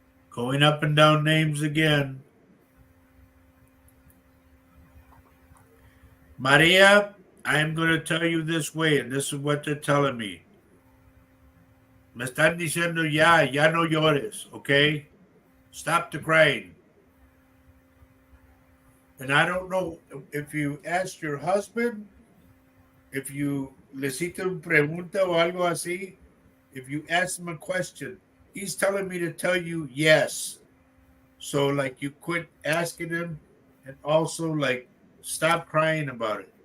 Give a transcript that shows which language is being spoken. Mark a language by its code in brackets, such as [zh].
[en] Going up and down names again. Maria, I am going to tell you this way, and this is what they're telling me. [es] Me están diciendo ya no llores, okay? [en] Stop the crying. And I don't know if you asked your husband, if you [es] les hice una pregunta o algo así, [en] if you ask him a question, he's telling me to tell you yes. So like you quit asking him and also like stop crying about it.